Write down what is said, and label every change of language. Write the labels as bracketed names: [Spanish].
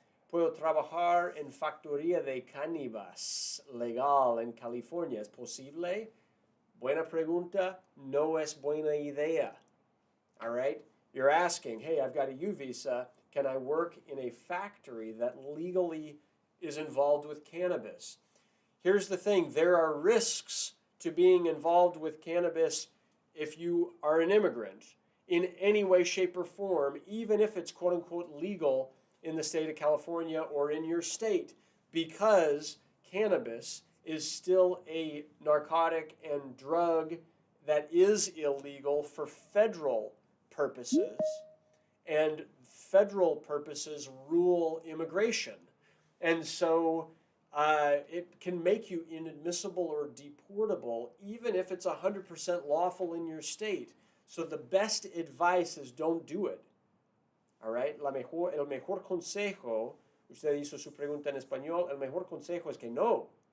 [Spanish] Puedo trabajar en factoría de caníbal legal en California. ¿Es posible? Buena pregunta. No es buena idea. [English] All right? You're asking, hey, I've got a U visa. Can I work in a factory that legally is involved with cannabis? Here's the thing. There are risks to being involved with cannabis if you are an immigrant in any way, shape, or form, even if it's quote-unquote legal in the state of California or in your state, because cannabis is still a narcotic and drug that is illegal for federal purposes, and federal purposes rule immigration. And so it can make you inadmissible or deportable, even if it's 100% lawful in your state. So the best advice is don't do it. All right? [Spanish] El mejor consejo, usted hizo su pregunta en español, el mejor consejo es que no.